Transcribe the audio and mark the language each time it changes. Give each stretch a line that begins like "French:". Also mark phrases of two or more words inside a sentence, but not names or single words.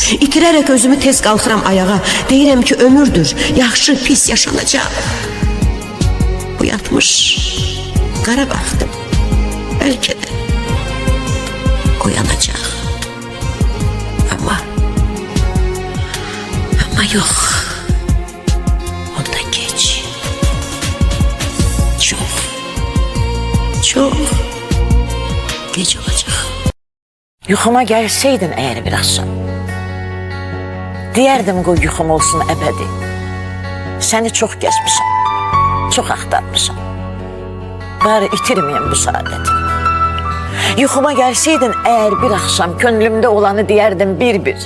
Azerbaijani: İtirərək özümü tez qalxıram ayağa. Deyirəm ki ömürdür, yaxşı pis yaşanacaq. Bu yatmış qara baxdım. Bəlkə də oyanacaq. Ama yox.
Turkish: Onda geç. Çok geç olacak.
Azerbaijani: Yuxuma gəlsəydin əgər bir axşam, deyərdim qoy yuxum olsun əbədi. Səni çox gəzmişəm, çox axtarmışam. Bari itirməyəm bu saadəti. Yuxuma gəlsəydin əgər bir axşam, könlümdə olanı deyərdim bir-bir.